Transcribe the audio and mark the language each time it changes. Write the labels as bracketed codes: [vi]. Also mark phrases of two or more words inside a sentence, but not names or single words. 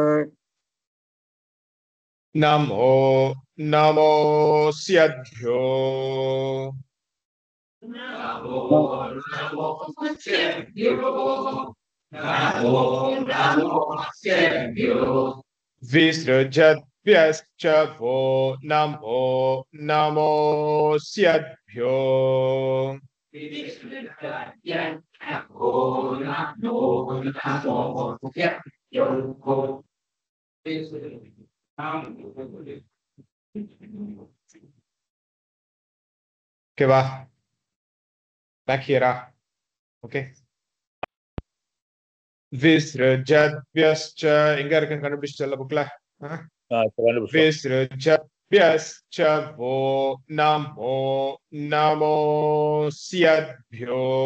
[sa] नमो नमोऽस्यद्भ्यो विसृजद्भ्यश्च वो नमो नमोऽस्यद्भ्यो [en] के va back here okay [sa] विसृजद्भ्यश्च [ta] எங்க இருக்குன்னு கண்டுபிடிச்சல புக்ல [sa] विसृजद्भ्यश्च वो नमो नमोऽस्यद्भ्यो